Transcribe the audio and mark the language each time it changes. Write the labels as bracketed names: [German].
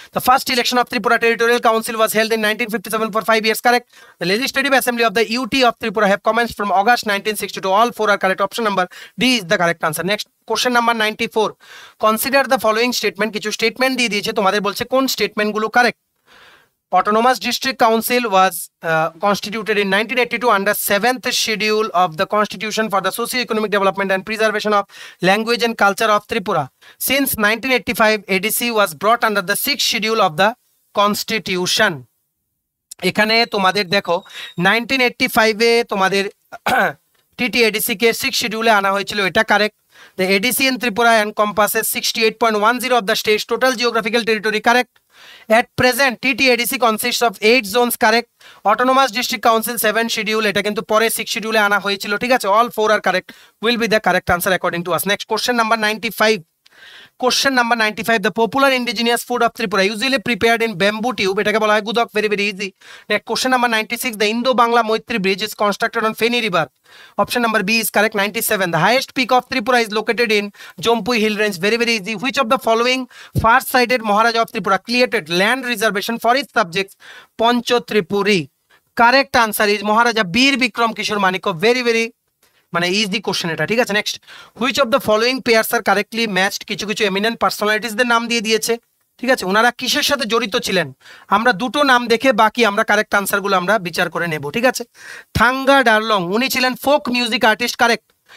[English] The first election of Tripura territorial council was held in 1957 for 5 years, correct. The legislative assembly of the UT of Tripura have commenced from August 1962, all 4 are correct. Option number D is the correct answer. Next, question number 94, consider the following statement. [Bangla] কিছু statement দিয়ে দিয়েছে, তোমাদের বলছে কোন স্টেটমেন্টগুলো correct. [English] Autonomous District Council was constituted in 1982 under 7th schedule of the Constitution for the socio-economic development and preservation of language and culture of Tripura. Since 1985, ADC was brought under the 6th schedule of the Constitution. [Bangla] এখানে তোমাদের দেখো 1985-এ তোমাদের TTADC কে 6th schedule আনা হয়েছিল, এটা correct. [English] The ADC in Tripura encompasses 68.10 of the state's total geographical territory, correct. At present, TTADC consists of 8 zones, correct. [Bangla] Autonomous District Council 7 schedule, এটা কিন্তু পরে 6 schedule আনা হয়েছিল। [English] ঠিক আছে, all 4 are correct, will be the correct answer according to us. Next, question number 95. Question number 95, the popular indigenous food of Tripura usually prepared in bamboo tube, [Bangla] এটাকে বলা হয় গুদক, [English] very very easy. Next, question number 96, the Indo-Bangla Moitri Bridge is constructed on Feni River. Option number B is correct. 97, the highest peak of Tripura is located in Jompui Hill Range, very very easy. Which of the following far-sighted Maharaja of Tripura created land reservation for its subjects Pancho Tripuri? Correct answer is Maharaja Bir Bikram Kishore Manikya, very very মানে easy question এটা। ঠিক আছে, next, which of the following pairs are correctly matched. [Bangla] কিছু কিছু eminent পার্সোনালিটিসদের নাম দিয়ে দিয়েছে। ঠিক আছে, ওনারা কিসের সাথে জড়িত ছিলেন, আমরা দুটো নাম দেখে বাকি আমরা কারেক্ট আনসারগুলো আমরা বিচার করে নেব। ঠিক আছে, থাঙ্গা ডারলং, উনি ছিলেন ফোক মিউজিক আর্টিস্ট, কারেক্ট।